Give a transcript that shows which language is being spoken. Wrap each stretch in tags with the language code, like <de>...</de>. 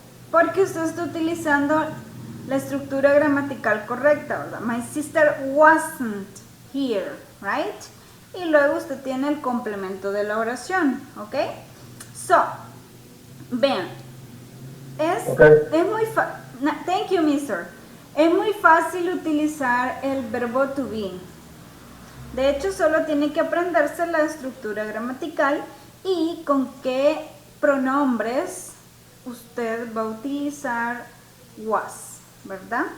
<es>porque usted está utilizando la estructura gramatical correcta, ¿verdad?</es> <en>My sister wasn't here, right?</en> <es>Y luego usted tiene el complemento de la oración, ¿ok? So, vean, es muy fácil.</es> <en>Thank you, mister.</en> <es>Es muy fácil utilizar el verbo to be. De hecho, solo tiene que aprenderse la estructura gramatical y con qué pronombres usted va a utilizar was, ¿verdad?</es>